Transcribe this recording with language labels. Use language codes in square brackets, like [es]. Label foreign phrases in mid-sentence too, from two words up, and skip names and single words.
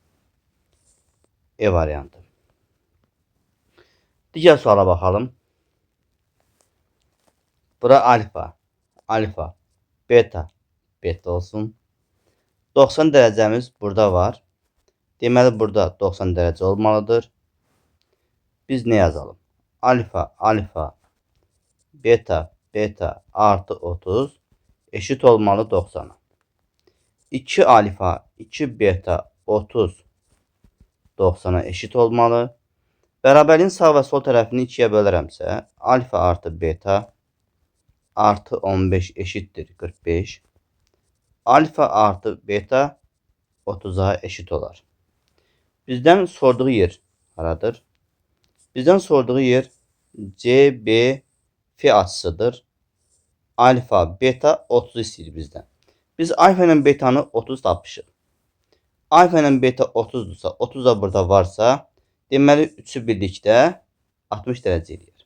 [az] E variantı. Digər suala baxalım. Bura alfa, beta olsun. 90 dərəcəmiz burada var. Deməli, burada 90 dərəcə olmalıdır. [tr] Biz ne yazalım? Alfa, beta artı 30 eşit olmalı 90'a. 2 alfa, 2 beta 30 90'a eşit olmalı. [az] Bərabərliyin sağ və sol tərəfini 2'yə bölərəmsə, alfa artı beta artı 15 eşittir 45. Alfa artı beta 30'a eşit olar. Bizdən sorduğu yer haradır? Bizdən sorduğu yer CBF açısıdır. Alfa, beta 30 istəyir bizdən. Biz alfa ilə betanı 30 tapmışıq. Alfa ilə beta 30'dursa, 30 da burada varsa, deməli 3'ü birlikdə 60 dərəcə eləyir.